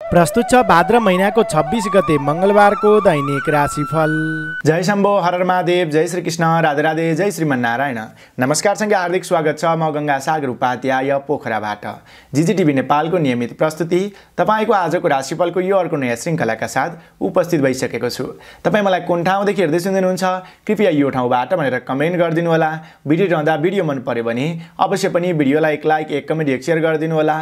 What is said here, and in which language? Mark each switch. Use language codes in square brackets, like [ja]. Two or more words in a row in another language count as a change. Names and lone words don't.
[ne] प्रस्तुत छ भाद्र महिनाको 26 गते मंगलबारको दैनिक राशिफल। जय शम्भो, हर हर महादेव, जय श्री कृष्ण, राधे राधे, जय श्रीमन्नारायण। नमस्कार सँगै हार्दिक स्वागत छ म गंगा सागर उपाध्याय पोखराबाट। जीजीटिभी नेपालको नियमित प्रस्तुति तपाईको आजको राशिफलको यो अर्को नयाँ श्रृङ्खलाका साथ उपस्थित भइसकेको छु। तपाई मलाई कुन ठाउँदेखि हेर्दै सुन्नुहुन्छ कृपया यो ठाउँबाट भनेर कमेन्ट गरिदिनु होला। भिडियो रहँदा भिडियो मन पर्यो भने अवश्य पनि भिडियोलाई एक लाइक, एक कमेन्ट, एक शेयर गरिदिनु होला।